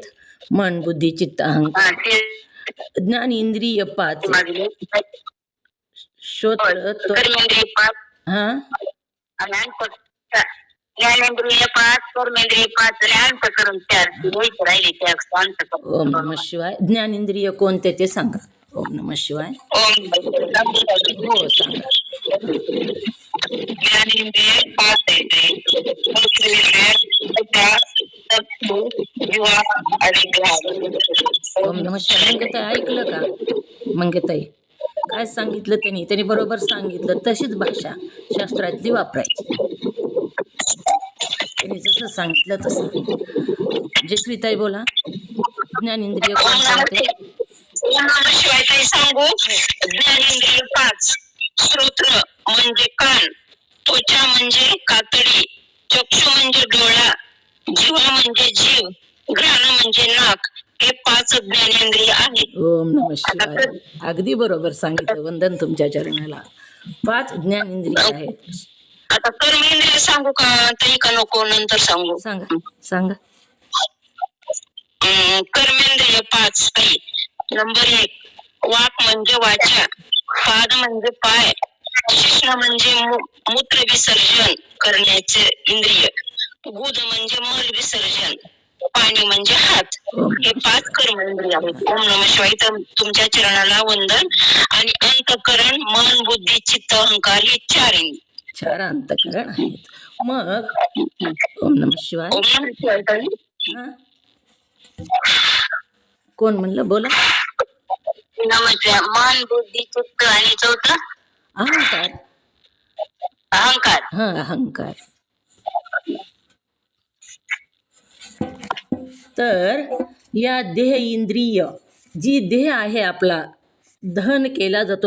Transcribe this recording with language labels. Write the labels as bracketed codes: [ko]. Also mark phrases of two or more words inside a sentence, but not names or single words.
[mr] मन बुद्धी चित्त अहंकार. ज्ञान इंद्रिय 5 आहेत. श्रोत्र कर्मेंद्रिय 5 हा ज्ञानेंद्रिय 5, कर्मेंद्रिय 5 आणि अंतकरण 4 राहिले ते अंतकरण. [sa] ओम नमः शिवाय. [mr] ज्ञानेंद्रिय कोणते ते सांगा. [sa] ओम नमः शिवाय. [mr] हो सांगा. ज्ञानेंद्रिय 5 आहेत. [sa] ओम नमः शिवाय. [mr] मंगताई ऐकलं का? मंगताई काय सांगितलं त्यांनी बरोबर सांगितलं. तशीच भाषा शास्त्रातली वापरायची. त्यांनी जसं सांगितलं तसं. जयश्रीताई बोला. ज्ञानेंद्रिय कोणते? शिवाय काही सांगू. ज्ञानेंद्रिय 5 श्रोत्र म्हणजे कान, त्वचा म्हणजे कातडी, चक्षु म्हणजे डोळा, जिव्हा म्हणजे जीव, घ्राण म्हणजे नाक, हे 5 ज्ञानेंद्रिय आहेत. [sa] ओम नमः शिवाय. [mr] अगदी बरोबर सांगितलं. वंदन तुमच्या चरणाला. 5 ज्ञानेंद्रिय आहेत. आता कर्मेंद्रिय सांगू का तरी का नको नंतर सांगू? सांगा सांगा. कर्मेंद्रिय 5 काही. नंबर 1 वाक म्हणजे वाचा, पाद म्हणजे पाय, शिश्न म्हणजे मूत्र विसर्जन करण्याचे इंद्रिय, गुद म्हणजे मल विसर्जन, पाणी म्हणजे हात. हे 5 कर्मेंद्रिय आहेत. [sa] ओम नमः शिवाय. [mr] तुमच्या चरणाला वंदन. आणि अंतकरण मन बुद्धी चित्त अहंकार हे 4 इंद्रिय. 4 अंतकरण आहेत. मग [sa] ओम नमः शिवाय. ओम नमः शिवाय ताई. [mr] कोण म्हणलं? बोला. नमस्कार. मन बुद्धी चित्त आणि 4 अहंकार. अहंकार. हा अहंकार. तर या देह इंद्रिय जी देह आहे आपला दहन केला जातो.